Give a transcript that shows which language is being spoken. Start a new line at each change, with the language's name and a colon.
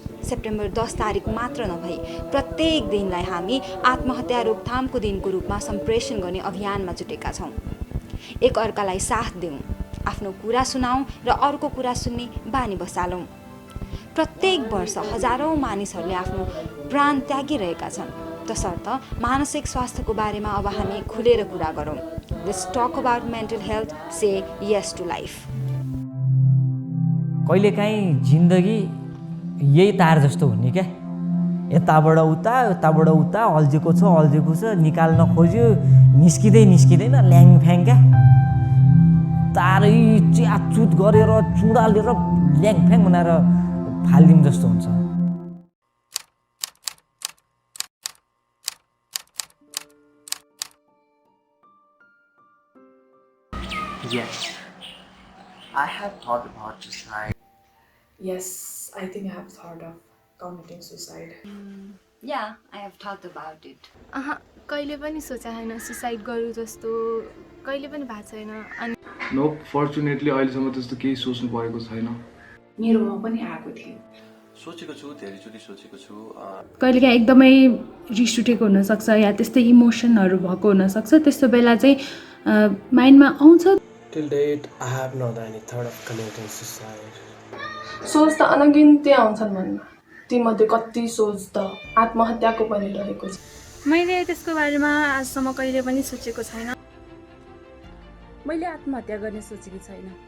Nepali: September 10 तारिक मात्र नभई प्रत्येक दिनलाई हामी आत्महत्या रोकथामको दिनको रूपमा सम्प्रेषण गर्ने अभियानमा जुटेका छौँ। एक अर्कालाई साथ दिउँ, आफ्नो कुरा सुनाउँ र अर्को कुरा सुन्ने बानी बसालौँ। प्रत्येक वर्ष हजारौँ मानिसहरूले आफ्नो प्राण त्यागिरहेका छन्। तसर्थ मानसिक स्वास्थ्यको बारेमा अब हामी खुलेर कुरा गरौँ।
English: Let's talk about mental health, say yes to life.
Nepali: कहिलेकाहीँ जिन्दगी यही तार जस्तो हुने क्या, यताबाट उता अल्झेको छ निकाल्न खोज्यो, निस्किँदैन ल्याङफ्याङ क्या, तारै च्याचुत गरेर चुडालेर ल्याङफ्याङ बनाएर फालिदिउँ जस्तो हुन्छ।
English: Yes, I have thought about suicide. Yes, I think I have thought of committing suicide. Yeah, I have thought about it.
Nepali: कहिले पनि सोचे छैन सुसाइड गरौँ जस्तो, कहिले पनि भएको छैन। अनि
English: no, fortunately
Nepali: अहिलेसम्म त्यस्तो केही सोच्नु परेको छैन। मेरोमा पनि आएको थियो। सोचेको छु, धेरैचोटि सोचेको छु। कहिलेकाहीँ एकदमै रिस उठेको हुनसक्छ या त्यस्तै इमोसनहरू भएको हुनसक्छ। त्यस्तो बेला चाहिँ माइन्डमा आउँछ।
English: Till date, I have not any thought of committing suicide.
Nepali: सोच त अनगिन्ती आउँछन् मनमा, तीमध्ये कति सोच त आत्महत्याको पनि रहेको छ। मैले त्यसको बारेमा आजसम्म कहिले पनि सोचेको छैन। मैले आत्महत्या गर्ने सोचेकी छैन।